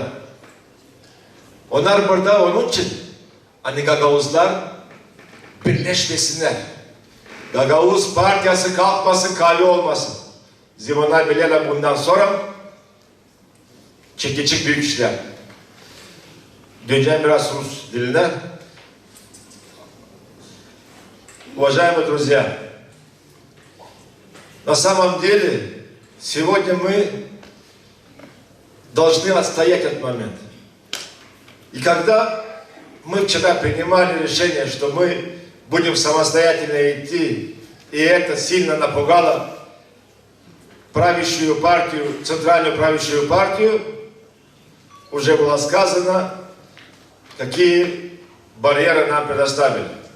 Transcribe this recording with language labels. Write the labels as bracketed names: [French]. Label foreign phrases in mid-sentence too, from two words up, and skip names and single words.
[Gagauz] Onlar burada onun için hani Gagavuzlar birleşmesinler. Gagavuz partiyası kalkmasın, kale olmasın. Zamanlar bilirler bundan sonra çekiçik büyük işler. Döneceğim biraz Rus diline. [Russian] Уважаемые друзья, на самом деле сегодня мы должны отстоять этот момент. И когда мы вчера принимали решение, что мы будем самостоятельно идти, и это сильно напугало правящую партию, центральную правящую партию, уже было сказано, какие барьеры нам предоставили.